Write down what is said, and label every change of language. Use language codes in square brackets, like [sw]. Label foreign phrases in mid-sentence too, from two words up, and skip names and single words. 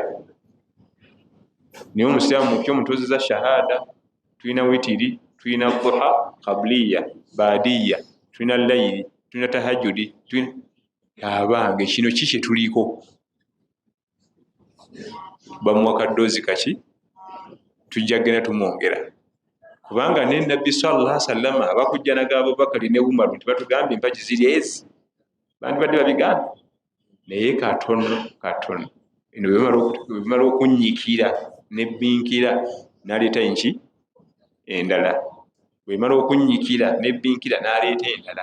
[lg] Naye omusiraamu mupya omutuuzizza shahada, tulina witiri, tulina duha, qabliya, baadiya, tulina layiri, tulina tahajjudi, abange kino ki kye tuliko? Bamuwa kaddoozi kaki? Tujja genda tumwongera kubanga ne nabbi [ar] صلى الله عليه وسلم [lg] abakujjanaga Abubakari ne Umaru nti batugambye empagi ziri ezi, bandibadde babigambye, naye katono eno bimala okunyikira nebbinkira n'aleeta enki endala, bwemala okunyikira nebbinkira n'aleeta endala.